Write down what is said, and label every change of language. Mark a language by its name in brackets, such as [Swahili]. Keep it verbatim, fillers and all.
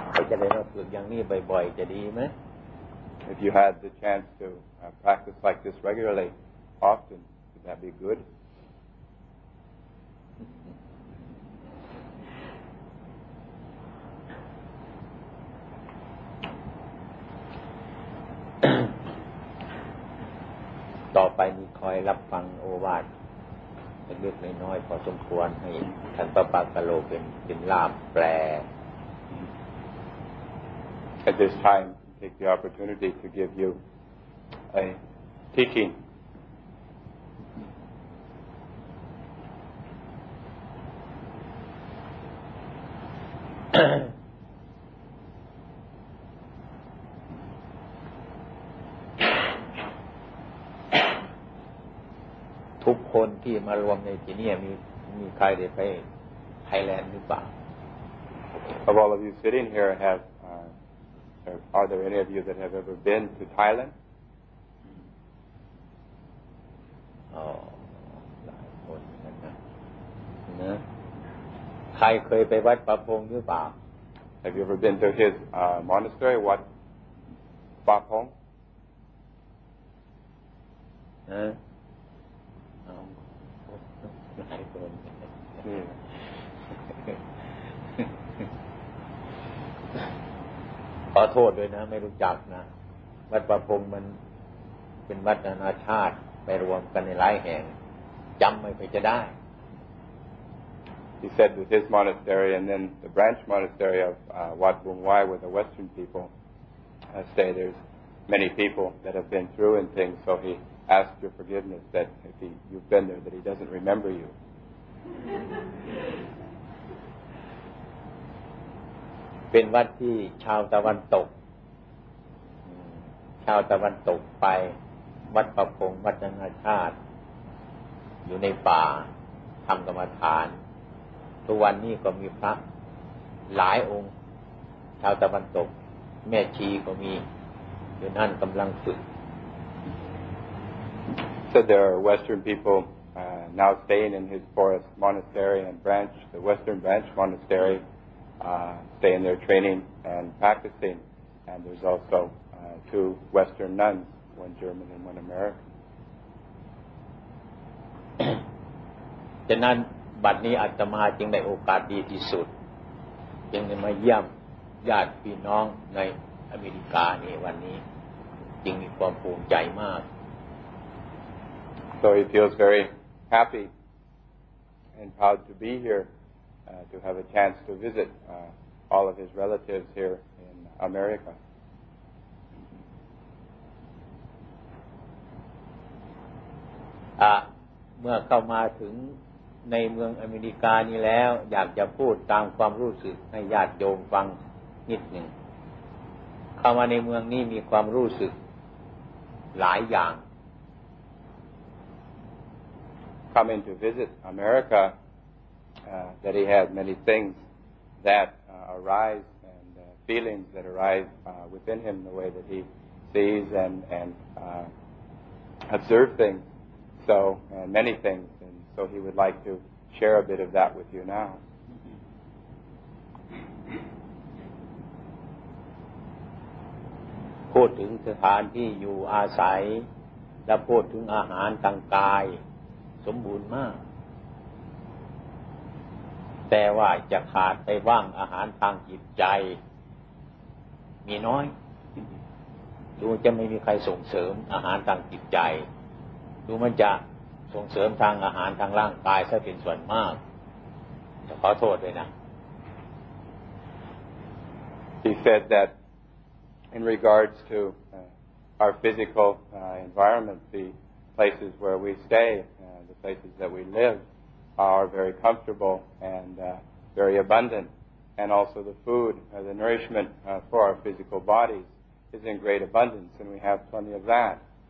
[Thai] จะได้มาฝึกอย่างนี้บ่อยๆจะดีไหม [English] If you had the chance to uh, practice like this regularly, often, would that be good? [Thai] ต่อไปมีคอยรับฟังโอวาทเล็กๆน้อยๆพอสมควรให้ท่านพระปาสโลเป็นเป็นล่ามแปล [English] At this time, take the opportunity to give you a teaching. Every person who is gathered here, is there anyone from Thailand or not? Of all of you sitting here, have uh, are there any of you that have ever been to Thailand? [Thai] Oh, หลายคนนะครับนะใครเคยไปวัดป่าพงหรือเปล่า [English] Have you ever been to his uh, monastery, Wat Pa Phong? [Thai] นะอ๋อหลายคน นี่ ขอโทษด้วยนะไม่รู้จักนะวัดประพงมันเป็นวัดนานาชาติไปรวมกันในหลายแห่งจำไม่ค่อยจะได้ [English] He said that his monastery and then the branch monastery of uh, Wat Bung Wai where the Western people uh, stay. There's many people that have been through and things, so he asked your forgiveness that if he, you've been there that he doesn't remember you. [Thai] เป็นวัดที่ชาวตะวันตกชาวตะวันตกไปวัดประพงวัดนานาชาติอยู่ในป่าทำกรรมฐานทุกวันนี้ก็มีพระหลายองค์ชาวตะวันตกแม่ชีก็มีอยู่นั่นกำลังฝึก [English] So there are Western people uh, now staying in his forest monastery and branch, the Western branch monastery. Uh, stay in their training and practicing, and there's also uh, two Western nuns, one German and one American. [Thai] ฉะนั้นบัดนี้อาตมาจึงได้โอกาสดีที่สุดจึงได้มาเยี่ยมญาติพี่น้องในอเมริกาในวันนี้จึงมีความภูมิใจมาก [English] So he feels very happy and proud to be here. Uh, to have a chance to visit uh, all of his relatives here in America. [Thai] อ่ะเมื่อเข้ามาถึงในเมืองอเมริกานี้แล้วอยากจะพูดตามความรู้สึกให้ญาติโยมฟังนิดหนึ่งเข้ามาในเมืองนี้มีความรู้สึกหลายอย่าง [English] Coming to visit America Uh, that he has many things that uh, arise and uh, feelings that arise uh, within him the way that he sees and, and uh, observes things so uh, many things and so he would like to share a bit of that with you now [Thai] พูดถึงสถานที่อยู่อาศัยและพูดถึงอาหารทางกายสมบูรณ์มากแต่ว่าจะขาดไปบ้างอาหารทางจิตใจมีน้อยดูจะไม่มีใครส่งเสริมอาหารทางจิตใจดูมันจะส่งเสริมทางอาหารทางร่างกายซะเป็นส่วนมากขอโทษด้วยนะ [English] He said that in regards to uh, our physical uh, environment, the places where we stay, uh, the places that we live are very comfortable and uh, very abundant and also the food, uh, the nourishment uh, for our physical bodies is in great abundance, and we have plenty of that.